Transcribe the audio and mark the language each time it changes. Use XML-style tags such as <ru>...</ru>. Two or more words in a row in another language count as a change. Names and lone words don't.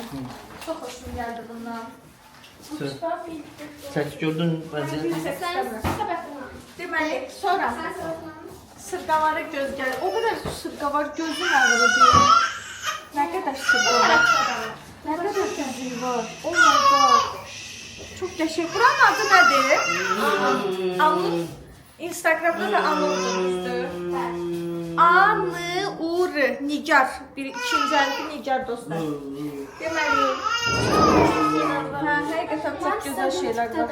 <az>Çox xoşum gəldi bundan. Çək gördün vəziyyəti. Deməli, sonra sırqalara göz gəlir. O qədər sırqa var, gözün ağrıdır. Nə qədər sırqa var. Nə qədər gözün var.</az> <en>Oh my god.</en> <az>Çox qəşəng. Buranın adı nədir? Anıl. Instagramda da Anıl'dır. Anıl Nigar. Bir ikinci hərfi Nigar dostlar. Deməli. Hə, həqiqətən çox gözəl şeylər var.</az>